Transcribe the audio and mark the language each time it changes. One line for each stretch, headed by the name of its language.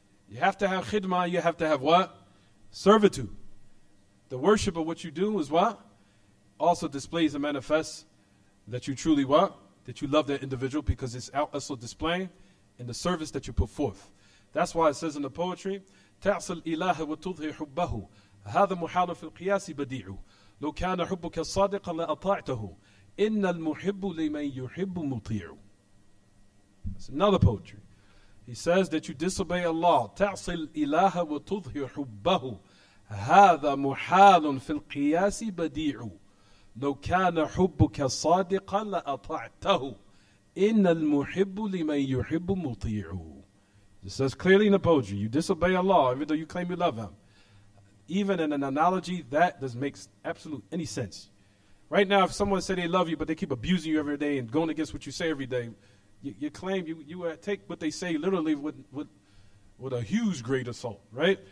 English: You have to have khidmah, you have to have what? Servitude. The worship of what you do is what? Also displays and manifests that you truly what? That you love that individual, because it's also displaying in the service that you put forth. That's why it says in the poetry
Arabic: تعصي الإله وتظهر حبه هذا محال في القياس بديع لو كان حبك صادقا لأطعته إن المحب لمن يحب مطيع.
English: That's another poetry. He says that you disobey Allah.
Arabic: تعصي الإله وتظهر حبه هذا محال في القياس بديع لو كان حبك صادقا لأطعته إن المحب لمن يحب مطيع.
English: It says clearly in the poetry, you disobey Allah even though you claim you love Him. Even in an analogy, that doesn't make absolute any sense. Right now, if someone said they love you, but they keep abusing you every day and going against what you say every day, you claim you take what they say literally with a huge grain of salt, right?